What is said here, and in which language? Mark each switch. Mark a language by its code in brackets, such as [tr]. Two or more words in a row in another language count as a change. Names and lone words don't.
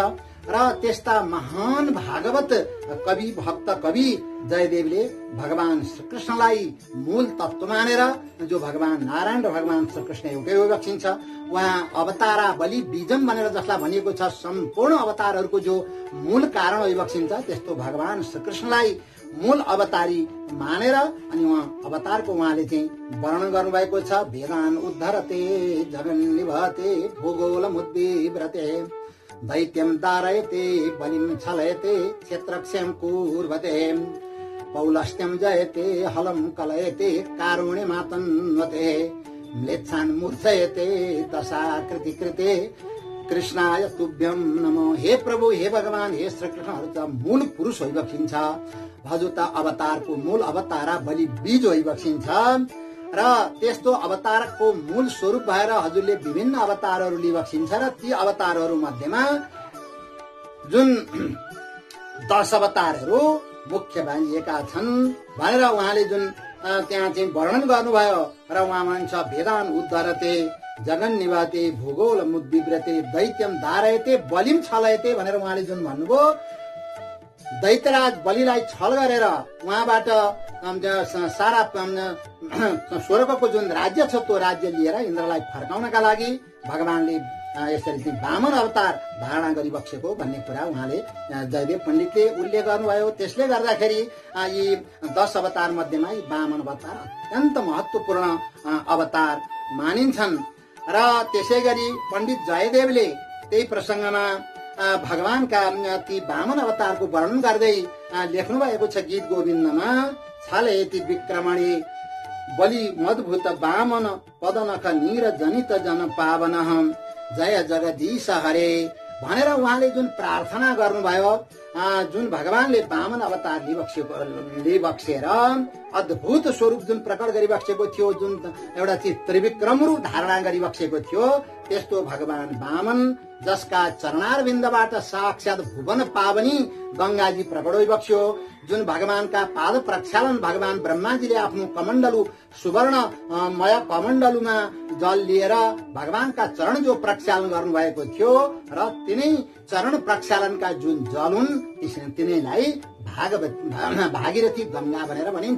[ne] र त्यस्ता महान भागवत कवि भक्त कवि जयदेवले भगवान श्रीकृष्णलाई मूल तत्व मानेर, जो भगवान नारायण र भगवान श्रीकृष्ण एउटै वैवक्षिन्छ, उहाँ [sa] अवतारा बलि बीजम [ne] भनेर जसलाई भनिएको छ, सम्पूर्ण अवतारहरूको जो मूल कारण वैवक्षिन्छ, त्यस्तो भगवान श्रीकृष्णलाई मूल अवतारी मानेर अनि उहाँ अवतारको उहाँले चाहिँ वर्णन गर्नुभएको छ। [sa] वेदान उद्धरते जगन् निभते भूगोलमुद्विव्रते दैत्यं दारयते बलिं छलयते क्षेत्रक्षयं कुर्वते पौलस्त्यं जयते हलं कलयते कारुण्यमातन्वते म्लेच्छान् मूर्छयते दशाकृति कृते कृष्णाय तुभ्यं नमो। [ne] हे प्रभु, हे भगवान, हे श्री कृष्णहरू त मूल पुरुष होइबक्सिन्छ। हजुर त अवतारको मूल [sa] अवतारा बलि बीज [ne] होइबक्सिन्छ र त्यस्तो अवतारको मूल स्वरूप भएर हजुरले विभिन्न अवतारहरू लिइबक्सिन्छ र ती अवतारहरू मध्येमा जुन 10 अवतारहरू मुख्य मानिएका छन् भनेर उहाँले जुन त्यहाँ चाहिँ वर्णन गर्नुभयो र उहाँ भन्छ [sa] वेदान उद्धरते जगन् निवाते भूगोल मुद्विव्रते दैत्यम दारयते बलिम छलयते [ne] भनेर उहाँले जुन भन्नुभयो, दैत्यराज बलिलाई छल गरेर उहाँबाट सारा स्वर्गको जुन राज्य छ त्यो राज्य लिएर इन्द्रलाई फर्काउनका लागि भगवानले यसरी चाहिँ वामन अवतार धारणा गरिबक्सेको भन्ने कुरा उहाँले जयदेव पण्डितले उल्लेख गर्नुभयो। त्यसले गर्दाखेरि यी 10 अवतार मध्येमा यी वामन अवतार अत्यन्त महत्वपूर्ण अवतार मानिन्छन् र त्यसै गरी पण्डित जयदेवले त्यही प्रसङ्गमा भगवानका ती वामन अवतारको वर्णन गर्दै लेख्नु भएको छ गीत गोविन्दमा। [sa] छलयति विक्रमणे बलि मद्भुत वामन पदनख नीर जनित जन पावन जय जगदीश हरे [ne] भनेर उहाँले जुन प्रार्थना गर्नुभयो, जुन भगवानले वामन अवतार लिबक्सेर अद्भुत स्वरूप जुन प्रकट गरिबक्सेको थियो, जुन एउटा चाहिँ त्रिविक्रम रूप धारणा गरिबक्सेको थियो, त्यस्तो भगवान वामन जसका चरणारविन्दबाट साक्षात भुवन पावनी गंगाजी प्रकट भइबक्स्यो, जुन भगवानका पाद प्रक्षालन भगवान ब्रह्माजीले आफ्नो कमण्डलु सुवर्णमय कमण्डलुमा जल लिएर भगवानका चरण जो प्रक्षालन गर्नुभएको थियो र तिनै चरण प्रक्षालनका जुन जल हुन् तिनैलाई भागीरथी गंगा भनेर भनिन्छ।